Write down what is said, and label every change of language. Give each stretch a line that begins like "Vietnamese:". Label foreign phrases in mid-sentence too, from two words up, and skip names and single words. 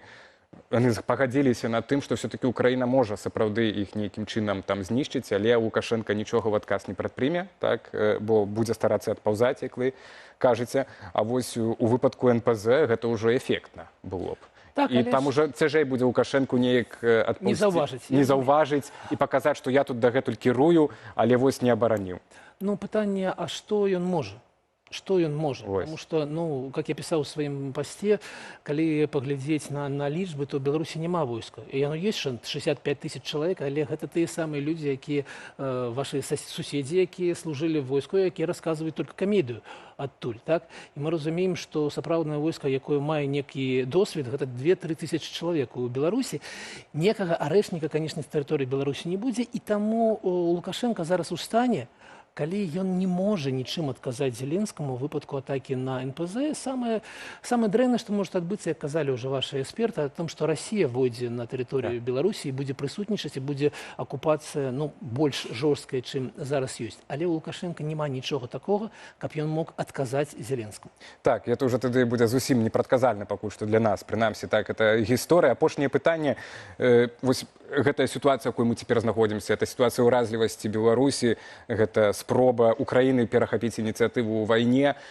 Belarusian: Яны пагадзіліся над тым, што все-таки Украіна можа сапраўды іх нейкім чынам там знішчыць, але Лукашенко нічога ў адказ не прадпрыме, так, бо будзе старацца адпаўзаць, як вы кажаце. А вось у выпадку НПЗ гэта ўжо эфектна было б. Так, і там уже цяжэй будзе Лукашенку неяк не заўважыць і паказаць, што я тут дагэтуль кірую, але вось не абараніў. Ну, пытанне, а што ён можа? Что ён можа?
Russian: Потому что, ну, как я писал в своем посте,
Belarusian: калі паглядзець на лічбы, то ў Беларусі няма войска. І яно есть 65 тысяч чалавек, але гэта тыя самыя людзі, якія ваши суседзі, якія служылі в войску, якія расказваюць только камедыю адтуль, так? І мы разумеем, што сапраўднае войска, якое мае некі досвед, гэта 2-3 тысячи чалавек у Беларусі. Некага арэшніка, конечно, з тэрыторыі Беларусі не будзе, і таму Лукашенко зараз у стане, калі ён не можа нічым адказаць Зеленскаму ў выпадку атакі на НПЗ, самае дрэннае, што можа адбыцца, як казалі ўжо ваши эксперты,
Russian: о том,
Belarusian: што Расія войдзе на тэрыторыю Беларусі і будзе прысутнічаць, і будзе акупацыя, ну, больш жорсткая, чым зараз ёсць. Але ў Лукашенка няма нічога такога, каб ён мог адказаць Зеленскаму. Так, это ўжо тады будзе зусім непрадказальна пакуль што для нас. Прынамсі, так, это гісторыя. Апошняе пытанне, вось гэтая сітуацыя, якой мы цяпер знаходзімся, это сітуацыя ўразлівасці Беларусі, гэта спроба Украіны перахапіць ініцыятыву ў вайне.